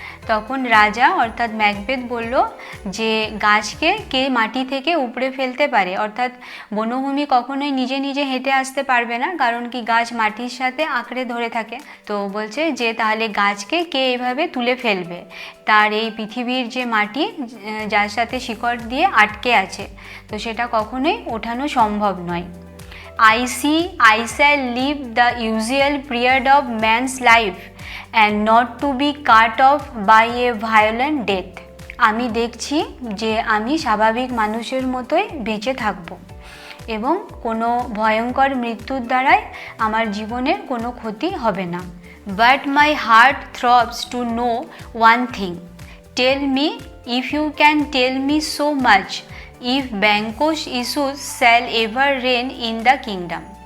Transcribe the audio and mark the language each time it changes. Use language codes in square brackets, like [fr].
[bn] তখন রাজা অর্থাৎ ম্যাকবেথ বলল যে গাছকে কে মাটি থেকে উপড়ে ফেলতে পারে, অর্থাৎ বনভূমি কখনোই নিজে নিজে হেঁটে আসতে পারবে না, কারণ কি গাছ মাটির সাথে আঁকড়ে ধরে থাকে। তো বলছে যে তাহলে গাছকে কে এইভাবে তুলে ফেলবে, তার এই পৃথিবীর যে মাটি যার সাথে শিকড় দিয়ে আটকে আছে, তো সেটা কখনোই ওঠানো সম্ভব নয়। [en] I see I shall live the usual period of man's life and not to be cut off by a violent death. [bn] আমি দেখছি যে আমি স্বাভাবিক মানুষের মতোই বেঁচে থাকব এবং কোনো ভয়ঙ্কর মৃত্যুর দ্বারাই আমার জীবনের কোনো ক্ষতি হবে না। [en] But my heart throbs to know one thing, tell me if you can tell me so much, if Banquo's issues shall ever reign in the kingdom.